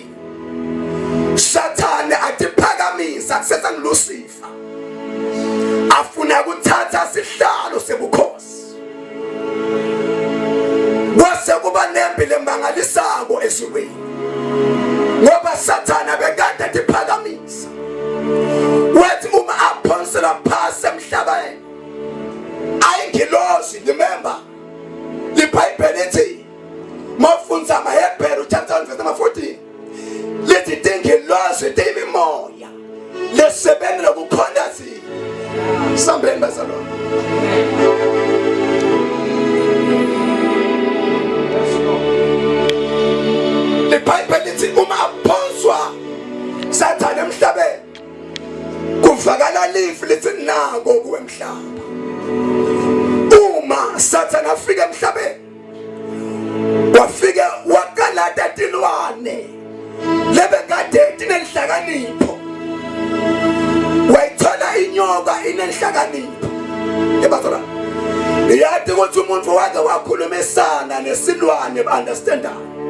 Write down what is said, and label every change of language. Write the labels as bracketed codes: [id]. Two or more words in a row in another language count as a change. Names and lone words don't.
[ss] Sathane atiphakamisa kusetsa nguLucifer afuna ukuthatha isihlalo sebukhosi. Kwase kuba nempi lemangalisako ezulwini ngoba Sathane bekade atiphakamisa wathi uma aphonsela phasi emhlabeni ayingilosi. [en] Remember the Bible [ss] lithi mawufundza amaHebheru [en] chapter 1 verse number 14 [ss] lithi tingilosi timimoya lesebenza ukukhonza thina. Sambeni bazalwane. [en] The Bible [ss] lithi uma aphonswa Sathane emhlabeni kuvakala lifu lithi nako kuwe emhlaba. Uma Sathane afika emhlabeni wafika wakalata tilwane lebekade tinenhlakanipho. Wayithola inyoka inenhlakanipho. Yebazalwane, yathi ukuthi umuntu wake wakhulumisana nesilwane ba-understandayo.